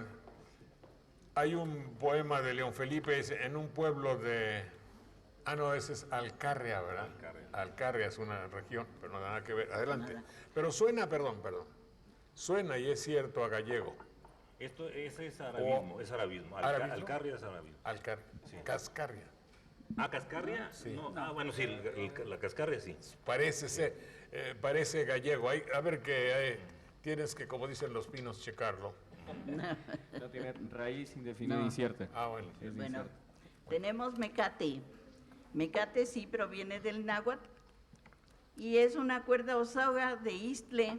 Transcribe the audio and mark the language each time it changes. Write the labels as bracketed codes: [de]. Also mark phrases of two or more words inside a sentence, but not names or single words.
[es] Hay un poema de León Felipe dice, en un pueblo de... Ah, no, ese es Alcarria, ¿verdad? Alcarria es una región, pero no nada que ver. Adelante. Nada. Pero suena, perdón. Suena, y es cierto, a gallego. Ese es arabismo, es arabismo. ¿Arabismo? Alcarria es arabismo. Cascarria. Ah, ¿cascarria? Sí. No. Ah, bueno, sí, la cascarria sí. Parece ser, parece gallego. A ver que tienes que, como dicen los pinos, checarlo. No tiene raíz indefinida No. incierta. Ah, bueno. Es Bueno, incierta. tenemos mecate. Mecate sí proviene del náhuatl y es una cuerda o soga de istle.